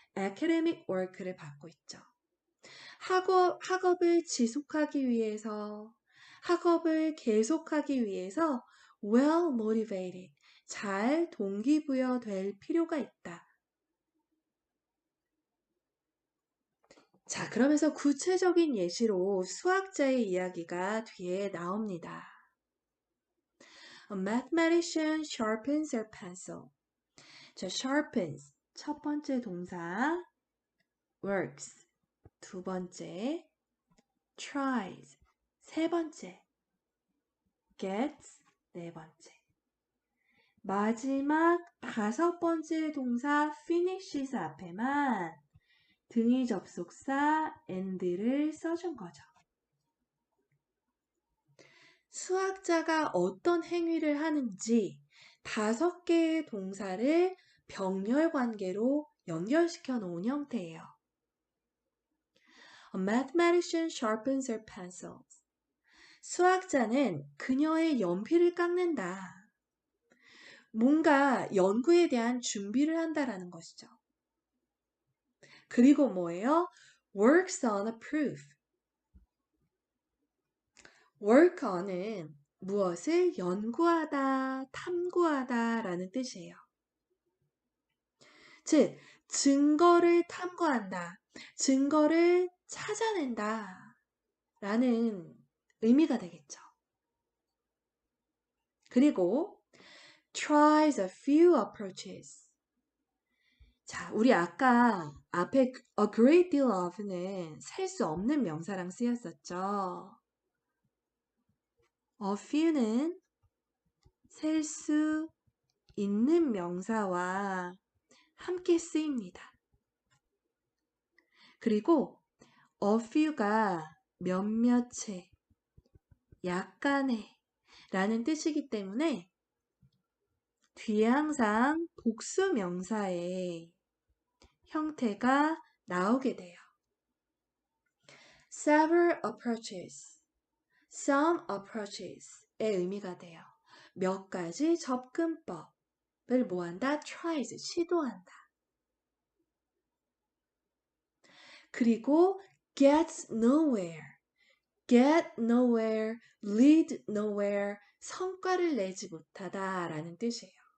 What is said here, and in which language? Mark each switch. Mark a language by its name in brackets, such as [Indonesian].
[English] academic work [Korean] 를 받고 있죠. 학업을 지속하기 위해서, 학업을 계속하기 위해서 [English] well motivated, [Korean] 잘 동기부여될 필요가 있다. 자, 그러면서 구체적인 예시로 수학자의 이야기가 뒤에 나옵니다. [English] A mathematician sharpens her pencil. [Korean] 자, sharpens 첫 번째 동사, works 두 번째, tries 세 번째, gets 네 번째. 마지막 다섯 번째 동사 finishes 앞에만 등위 접속사 and를 써준 거죠. 수학자가 어떤 행위를 하는지 다섯 개의 동사를 병렬 관계로 연결시켜 놓은 형태예요. [English] A mathematician sharpens her pencils. [Korean] 수학자는 그녀의 연필을 깎는다. 뭔가 연구에 대한 준비를 한다라는 것이죠. 그리고 뭐예요? [English] works on a proof. [Korean] work on은 무엇을 연구하다, 탐구하다 라는 뜻이에요. 즉, 증거를 탐구한다, 증거를 찾아낸다 라는 의미가 되겠죠. 그리고 [English] tries a few approaches. [Korean] 자, 우리 아까 앞에 [English] a great deal of [Korean] 는 셀 수 없는 명사랑 쓰였었죠. a few는 셀 수 있는 명사와 함께 쓰입니다. 그리고 a few가 몇몇의, 약간의 라는 뜻이기 때문에 뒤에 항상 복수 명사의 형태가 나오게 돼요. [English] several approaches, some approaches의 [Korean] 의미가 돼요. 몇 가지 접근법을 뭐한다? tries, 시도한다. 그리고 [English] gets nowhere, get nowhere, lead nowhere, [Korean] 성과를 내지 못하다 라는 뜻이에요.